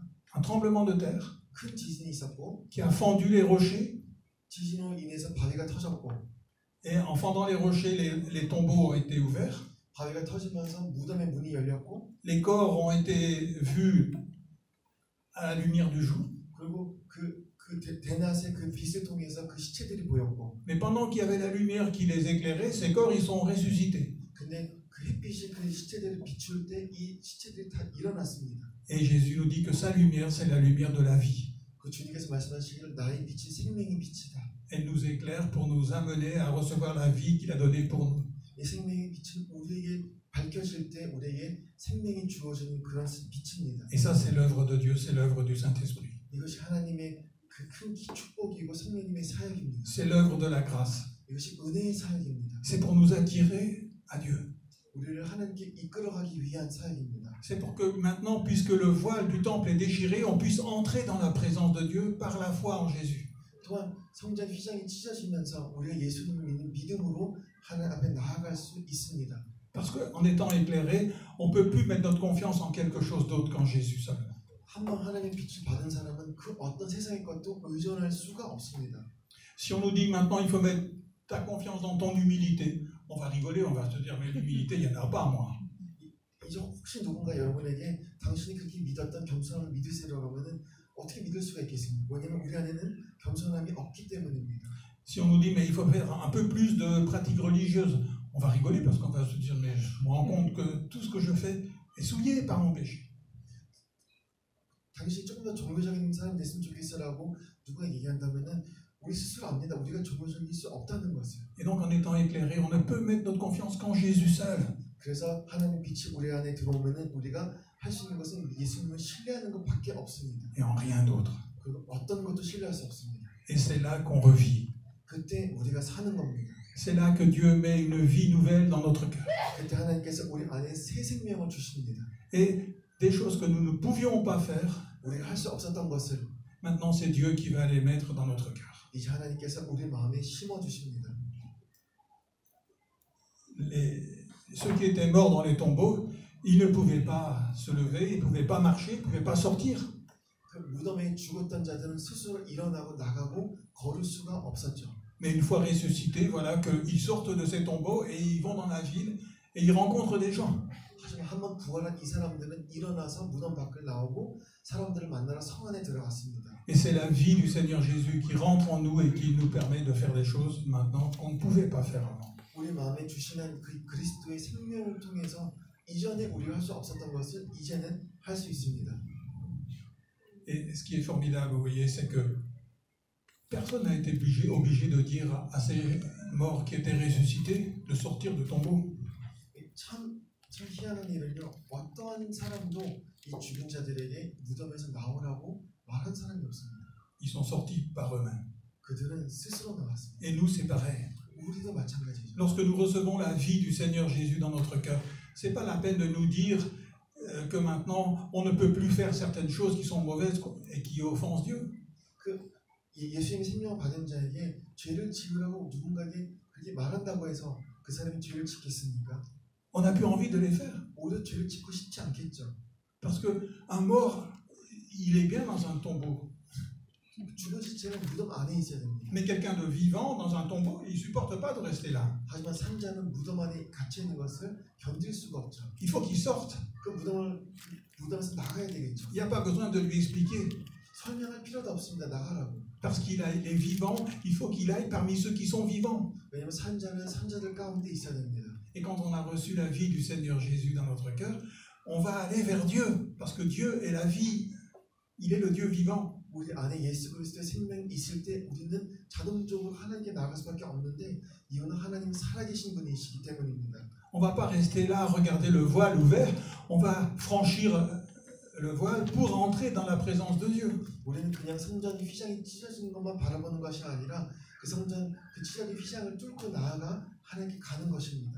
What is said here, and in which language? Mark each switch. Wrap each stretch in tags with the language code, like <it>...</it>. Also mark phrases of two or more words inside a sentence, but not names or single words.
<fr>Un tremblement de terre</fr> <ko>큰 지진이 있었고</ko> <fr>qui a fendu les rochers.</fr> <ko>지진으로 인해서 바위가 터졌고</ko> <fr>Et en fendant les rochers, les tombeaux ont été ouverts.</fr> <ko>바위가 터지면서 무덤의 문이 열렸고</ko> <fr>Les corps ont été vus à la lumière du jour.</fr> <ko>그리고 대낮에 그 빛을 통해서 그 시체들이 보였고</ko> <fr>Mais pendant qu'il y avait la lumière qui les éclairait, ces corps, ils sont ressuscités.</fr> <ko>근데 그 햇빛이 그 시체들을 비출 때 이 시체들이 다 일어났습니다.</ko> <fr>Et Jésus nous dit que sa lumière, c'est la lumière de la vie.</fr> <ko>그 주님께서 말씀하시기를 나의 빛이 생명의 빛이다.</ko> <fr>Elle nous éclaire pour nous amener à recevoir la vie qu'il a donnée pour nous.</fr> <ko>이 생명의 빛은 우리에게 밝혀질 때 우리에게 생명이 주어지는 그런 빛입니다.</ko> <fr>Et ça, c'est l'œuvre de Dieu, c'est l'œuvre du Saint-Esprit.</fr> <ko>이것이 하나님의 그 큰 축복이고 성령님의 사역입니다.</ko> <fr>C'est l'œuvre de la grâce.</fr> <ko>이것이 은혜의 사역입니다.</ko> <fr>C'est pour nous attirer à Dieu.</fr> <ko>우리를 하나님께 이끌어가기 위한 사역입니다.</ko> <fr>C'est pour que maintenant, puisque le voile du temple est déchiré, on puisse entrer dans la présence de Dieu par la foi en Jésus.</fr> <ko>또한 성전 휘장이 찢어지면서 우리가 예수님을 믿는 믿음으로 하나님 앞에 나아갈 수 있습니다.</ko> <fr>Parce qu'en étant éclairé, on ne peut plus mettre notre confiance en quelque chose d'autre qu'en Jésus seulement.</fr> <ko>한번 하나님의 빛을 받은 사람은 그 어떤 세상의 것도 의존할 수가 없습니다.</ko> <fr>Si on nous dit maintenant il faut mettre ta confiance dans ton humilité, on va rigoler, on va se dire mais l'humilité, il n'y en a pas moi.</fr> <ko>이제 혹시 누군가 여러분에게 당신이 그렇게 믿었던 겸손함을 믿으세요라고 하면은 어떻게 믿을 수가 있겠습니까? 왜냐하면 우리 안에는 겸손함이 없기 때문입니다.</ko> <fr>Si on nous dit, mais il faut faire un peu plus de pratiques religieuses, on va rigoler parce qu'on va se dire, mais je me rends compte que tout ce que je fais est souillé par mon péché.</fr> <ko>당신이 조금 더 종교적인 사람 됐으면 좋겠어라고 누가 얘기한다면은 우리 스스로 압니다. 우리가 종교적일 수 없다는 것을.</ko> <fr>Et donc, en étant éclairé, on ne peut mettre notre confiance qu'en Jésus seul.</fr> <ko>그래서 하나님 빛이 우리 안에 들어오면은 우리가 할 수 있는 것은 예수님을 신뢰하는 것밖에 없습니다.</ko> <fr>Et en rien d'autre.</fr> <ko>그리고 어떤 것도 신뢰할 수 없습니다.</ko> <fr>Et c'est là qu'on revit.</fr> <ko>그때 우리가 사는 겁니다.</ko> <fr>C'est là que Dieu met une vie nouvelle dans notre cœur.</fr> <ko>그때 하나님께서 우리 안에 새 생명을 주십니다.</ko> <fr>Et des choses que nous ne pouvions pas faire,</fr> <ko>우리가 할 수 없었던 것을</ko> <fr>maintenant c'est Dieu qui va les mettre dans notre cœur.</fr> <ko>이제 하나님께서 우리 마음에 심어 주십니다.</ko> <fr>Ceux qui étaient morts dans les tombeaux, ils ne pouvaient pas se lever, ils ne pouvaient pas marcher, ils ne pouvaient pas sortir.</fr> <ko>그 무덤에 죽었던 자들은 스스로 일어나고 나가고 걸을 수가 없었죠.</ko> <fr>Mais une fois ressuscités, voilà qu'ils sortent de ces tombeaux et ils vont dans la ville et ils rencontrent des gens.</fr> <ko>하지만 한번 부활한 이 사람들은 일어나서 무덤 밖을 나오고 사람들을 만나러 성 안에 들어갔습니다.</ko> <fr>Et c'est la vie du Seigneur Jésus qui rentre en nous et qui nous permet de faire des choses maintenant qu'on ne pouvait pas faire avant.</fr> <ko>우리 마음에 주시는 그 그리스도의 생명을 통해서 이전에 우리가 할 수 없었던 것을 이제는 할 수 있습니다.</ko> <fr>Et ce qui est formidable, vous voyez, c'est que personne n'a été obligé de dire à ces morts qui étaient ressuscités de sortir du tombeau.</fr> <ko>참 희한한 일은요. 어떠한 사람도 이 죽은 자들에게 무덤에서 나오라고 말한 사람이 없습니다.</ko> <fr>Ils sont sortis par eux-mêmes.</fr> <ko>그들은 스스로 나왔습니다.</ko> <fr>Et nous, c'est pareil.</fr> <ko>우리도 마찬가지죠.</ko> <fr>Lorsque nous recevons la vie du Seigneur Jésus dans notre cœur, c'est pas la peine de nous dire que maintenant on ne peut plus faire certaines choses qui sont mauvaises et qui offensent Dieu.</fr> <ko>그 예수님의 생명을 받은 자에게 죄를 지으라고 누군가에게 그렇게 말한다고 해서 그 사람이 죄를 짓겠습니까?</ko> <fr>On n'a plus envie de les faire.</fr> <ko>오히려 죄를 짓고 싶지 않겠죠.</ko> <fr>Parce qu'un mort, il est bien dans un tombeau.</fr> <ko>죽은 시체는 무덤 안에 있어야 됩니다.</ko> <fr>Mais quelqu'un de vivant dans un tombeau, il ne supporte pas de rester là.</fr> <ko>하지만 산자는 무덤 안에 갇혀 있는 것을 견딜 수가 없죠.</ko> <fr>Il faut qu'il sorte.</fr> <ko>그 무덤에서 나가야 되겠죠.</ko> <fr>Il n'y a pas besoin de lui expliquer.</fr> <ko>설명할 필요도 없습니다. 나가라고.</ko> <fr>Parce qu'il est vivant, il faut qu'il aille parmi ceux qui sont vivants.</fr> <ko>왜냐하면 산자는 산자들 가운데 있어야 됩니다.</ko> <fr>Et quand on a reçu la vie du Seigneur Jésus dans notre cœur, on va aller vers Dieu. Parce que Dieu est la vie. Il est le Dieu vivant.</fr> <ko>우리 안에 예수 그리스도의 생명이 있을 때 우리는 자동적으로 하나님께 나갈 수밖에 없는데 이유는 하나님 살아계신 분이시기 때문입니다.</ko> <fr>On ne va pas rester là à regarder le voile ouvert. On va franchir le voile pour entrer dans la présence de Dieu.</fr> <ko>우리는 그냥 성전 휘장이 찢어지는 것만 바라보는 것이 아니라 그 성전 그 찢어진 휘장을 뚫고 나아가 하나님께 가는 것입니다.</ko>